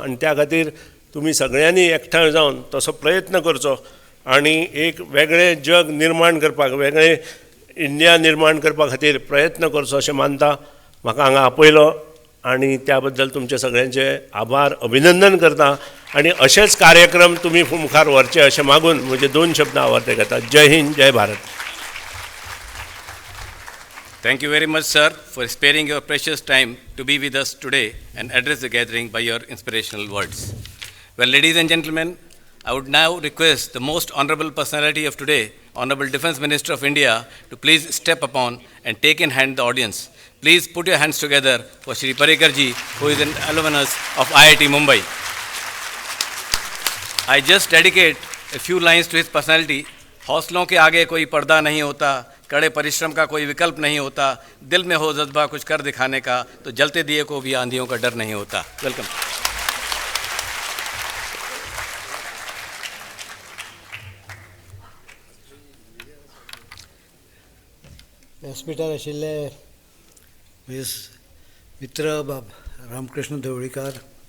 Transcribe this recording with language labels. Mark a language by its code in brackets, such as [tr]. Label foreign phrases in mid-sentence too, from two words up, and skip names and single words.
[kok] आनी त्या खातीर तुमी सगळ्यांनी एकठांय जावन तसो प्रयत्न करचो आनी एक वेगळें जग निर्माण करपाक, वेगळें इंडिया निर्माण करपा खातीर प्रयत्न करचो अशें मानता. म्हाका हांगा आपयलो आनी त्या बद्दल तुमचे सगळ्यांचे आभार, अभिनंदन करता. आनी अशेच कार्यक्रम तुमी मुखार व्हरचे अशें मागून म्हजे 2 शब्द आवाज घेता. जय हिंद, जय भारत. [en] Thank you very much, sir, for sparing your precious time to be with us today and address the gathering by your inspirational words. Well, ladies and gentlemen, I would now request the most honorable personality of today, Honorable Defence Minister of India, to please step upon and take in hand the audience. Please put your hands together for Shri Parikar ji, who is an alumnus of IIT Mumbai. I just dedicate a few lines to his personality. [hi] हौसलों के आगे कोई पर्दा नहीं होता, कड़े परिश्रम का कोई विकल्प नहीं होता, दिल में हो जज्बा कुछ कर दिखाने का, तो जलते दिए को भी आंधियों का डर नहीं होता. [en] वेलकम. [kok] व्यासपीठार आशिल्ले मित्र बाब रामकृष्ण धवळीकार,